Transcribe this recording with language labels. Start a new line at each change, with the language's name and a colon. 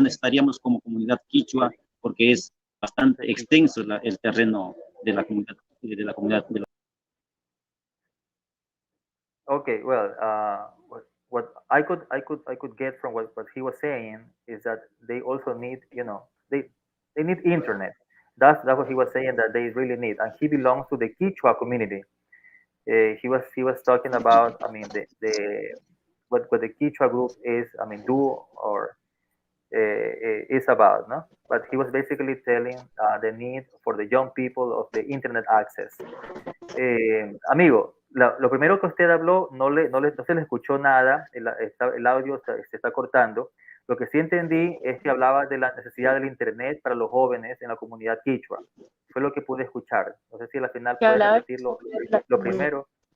Spanish: Necesitaríamos como comunidad quichua, porque es bastante extenso el terreno de la comunidad
English: Okay, well, what I could get from what he was saying is that they also need, they need internet. That's what he was saying that they really need, and he belongs to the Quichua community. He was talking about, I mean, what the Quichua group is, I mean, do or is about, no? But he was basically telling the need for the young people of the internet access.
Spanish: Amigo, lo primero que usted habló no se le escuchó nada, el audio se está cortando. Lo que sí entendí es que hablaba de la necesidad del internet para los jóvenes en la comunidad quichua. Fue lo que pude escuchar. No sé si al final puede repetir lo primero.